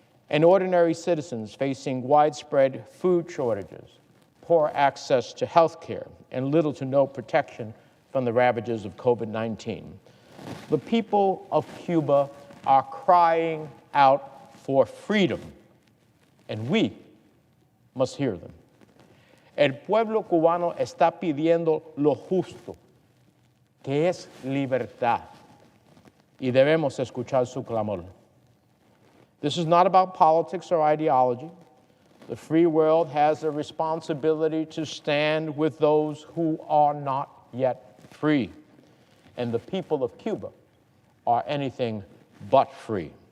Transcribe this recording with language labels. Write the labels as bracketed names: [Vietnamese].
[English] and ordinary citizens facing widespread food shortages, poor access to health care, and little to no protection from the ravages of COVID-19. The people of Cuba are crying out for freedom, and we must hear them. [Spanish] El pueblo cubano está pidiendo lo justo, que es libertad, y debemos escuchar su clamor. [English] This is not about politics or ideology. The free world has a responsibility to stand with those who are not yet free, and the people of Cuba are anything but free.